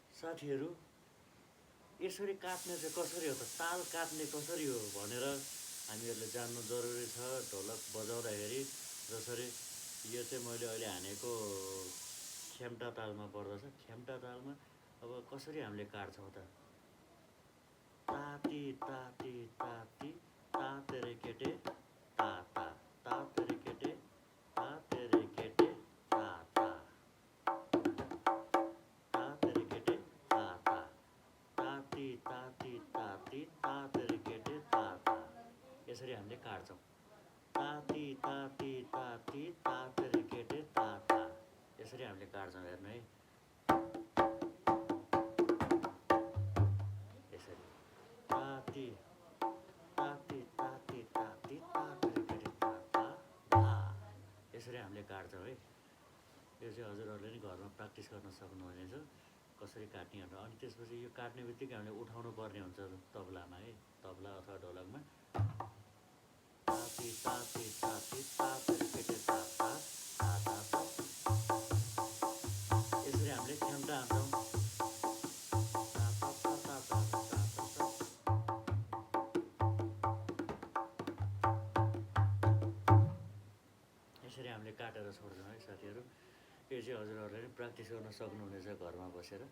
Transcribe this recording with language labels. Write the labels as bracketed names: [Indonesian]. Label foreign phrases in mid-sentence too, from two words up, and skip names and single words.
[Nepali] साथीहरू यसरी काट्ने चाहिँ कसरी हो त, ताल काट्ने कसरी हो भनेर हामीहरूले जान्नु जरुरी छ। ढोलक बजाउँदाखेरि जसरी यो चाहिँ मैले अहिले हानेको खेम्टा तालमा पर्दछ। खेम्टा तालमा अब कसरी हामीले काट्छौँ त, ताती ताती ताती ता तेरे केटे ता ता, ता तेरे केटे ता तेरे केटे ता ता, ता तेरे केटे ता ता, ताती ताती ताती ता तेरे केटे ता ता, यसरी हामीले काट्छौँ। ताती ताती ताती ता तेरे केटे ता ता, यसरी हामीले काट्छौँ। हेर्नु है, यसरी ताती ताती ताती ताती ता तेरे केटे ता ता धा, यसरी हामीले काट्छौँ है। यो चाहिँ हजुरहरूले नि घरमा प्र्याक्टिस गर्न सक्नुहुनेछ कसरी काट्ने भनेर। अनि त्यसपछि यो काट्ने बित्तिकै हामीले उठाउनु पर्ने हुन्छ तबलामा है, तबला अथवा ढोलकमा। ताती ताती ताती ता तेरे केटे ता ता ता ता ता, यसरी हामीले खेम्टा हान्छौँ। ता ता ता ता ता ता ता ता, यसरी हामीले काटेर छोड्छौँ है साथीहरू। यो चाहिँ हजुरहरूले नि प्र्याक्टिस गर्न सक्नुहुनेछ घरमा बसेर।